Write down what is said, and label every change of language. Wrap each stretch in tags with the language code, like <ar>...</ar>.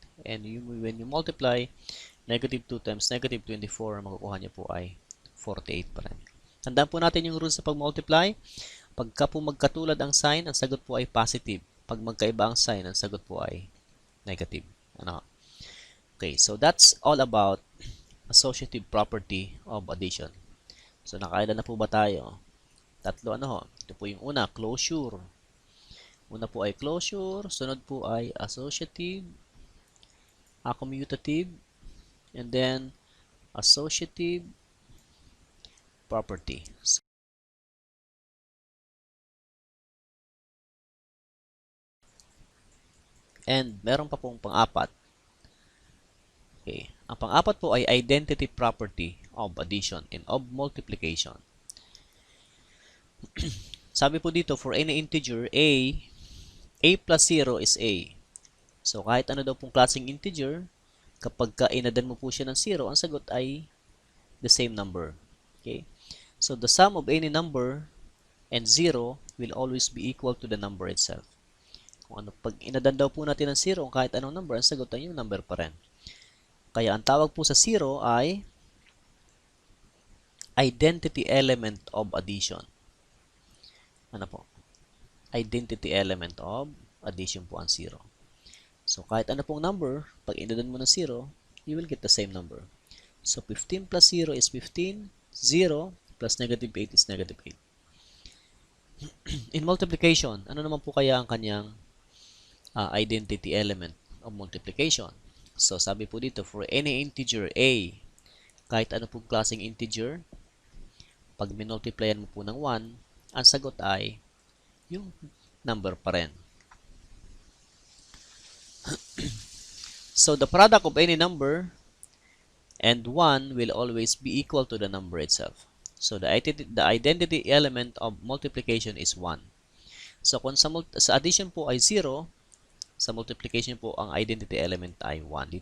<en>And when you multiply negative 2 times negative 24,</en> <tl>makukuha niyo po ay 48 pa rin. Tandaan po natin yung rules sa pag-multiply. Pagka po magkatulad ang sign, ang sagot po ay positive. Pag magkaiba ang sign, ang sagot po ay negative. Ano?</tl> <en>Okay, so that's all about associative property of addition.</en> <tl>So, nakailan na po ba tayo? Tatlo, ano ho? Ito po yung una, closure. Una po ay closure, sunod po ay associative, commutative, and then associative property. And meron pa pong pang-apat. Okay. Ang pang-apat po ay</tl> <en>identity property of addition and of multiplication.</en> <tl>Sabi po dito,</tl> <en>for any integer a plus 0 is a.</en> <tl>So, kahit ano daw pong klaseng integer, kapag inadan mo po siya ng 0, ang sagot ay</tl> <en>the same number. Okay? So, the sum of any number and 0 will always be equal to the number itself.</en> <tl>Kung ano, pag inadan daw po natin ng 0, kahit anong number, ang sagot ay yung number pa rin. Kaya ang tawag po sa 0 ay identity element of addition. Ano po? Identity element of addition po ang 0. So, kahit ano pong number, pag inadan mo ng 0,</tl> <en>you will get the same number. So, 15 plus 0 is 15. 0 plus negative 8 is negative 8.</en> <tl>In multiplication, ano naman po kaya ang kanyang identity element of multiplication? So, sabi po dito,</tl> <en>for any integer a,</en> <tl>kahit ano pong klaseng integer, pag minultiplyan mo po ng 1, ang sagot ay yung number pa rin.</tl> <en>So, the product of any number and 1 will always be equal to the number itself. So, the identity element of multiplication is 1.</en> <tl>So, kung sa addition po ay 0, sa multiplication po, ang identity element ay 1.</tl>